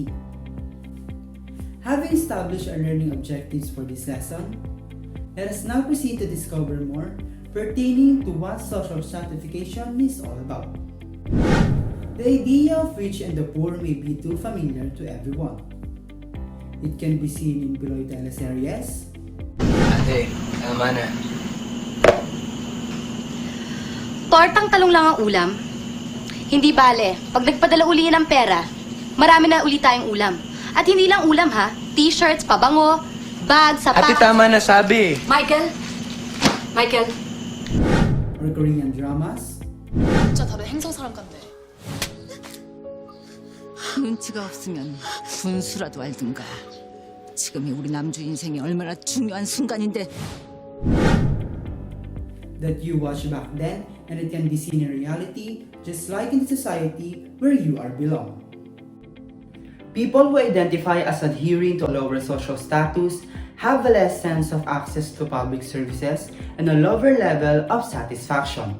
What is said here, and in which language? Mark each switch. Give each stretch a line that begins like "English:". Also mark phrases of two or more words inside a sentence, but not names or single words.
English: Having established our learning objectives for this lesson, let us now proceed to discover more pertaining to what social stratification is all about. The idea of rich and the poor may be too familiar to everyone. It can be seen in below teleseries.
Filipino: Ate, tama na. Tortang talong lang ang ulam. Hindi bale, pag nagpadala uli ng pera, marami na uli tayong ulam. At hindi lang ulam ha, t-shirts, pabango, bag, sapatos. Ate, tama na sabi. Michael?
English: Or Korean dramas.
Korean: 진짜 다른 행성 사람 같네. 눈치가 없으면 분수라도 알든가. 지금이 우리 남주 인생이 얼마나 중요한 순간인데.
English: That you watch back then and it can be seen in reality just like in the society where you are belong. People who identify as adhering to a lower social status have a less sense of access to public services and a lower level of satisfaction.